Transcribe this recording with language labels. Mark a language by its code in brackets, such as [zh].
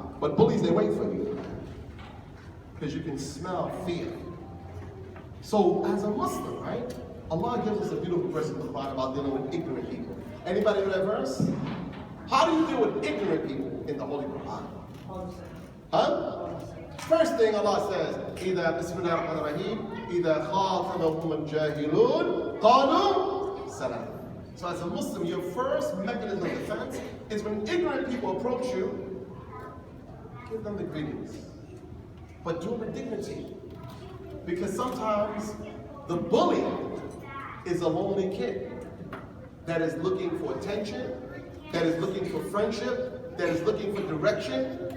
[en] But bullies, they wait for you. Because you can smell fear. So as a Muslim, right, Allah gives us a beautiful verse in the Quran about dealing with ignorant people. Anybody know that verse? How do you deal with ignorant people in the Holy Quran? Huh? First thing Allah says, [ar] إِذَا بِسْمِ اللَّهِ الرَّحْمَنِ الرَّحِيمِ إِذَا خَاطَبَهُمُ الْجَاهِلُونَ قَالُوا سَلَامًا. [en] So as a Muslim, your first mechanism of defense is when ignorant people approach you, give them the greetings. But do it with dignity. Because sometimes the bully is a lonely kid that is looking for attention, that is looking for friendship, that is looking for direction.